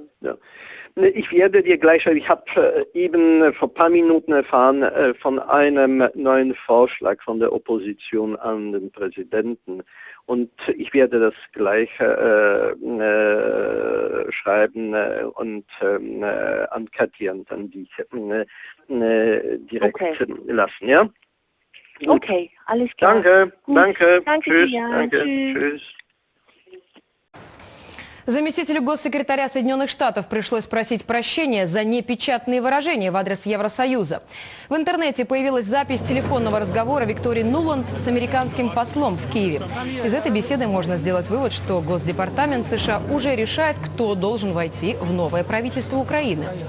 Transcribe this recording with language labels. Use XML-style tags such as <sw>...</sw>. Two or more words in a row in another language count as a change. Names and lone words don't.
<de>Ich werde dir gleich, ich habe eben vor ein paar Minuten erfahren von einem neuen Vorschlag von der Opposition an den Präsidenten, und ich werde das gleich schreiben und an Katja und an dich direkt lassen, ja? Gut. Okay, alles klar. Danke. Tschüss. Tschüss.</de> <ru>Заместителю госсекретаря Соединенных Штатов пришлось просить прощения за непечатные выражения в адрес Евросоюза. В интернете появилась запись телефонного разговора Виктории Нуланд с американским послом в Киеве. Из этой беседы можно сделать вывод, что Госдепартамент США уже решает, кто должен войти в новое правительство Украины.</ru>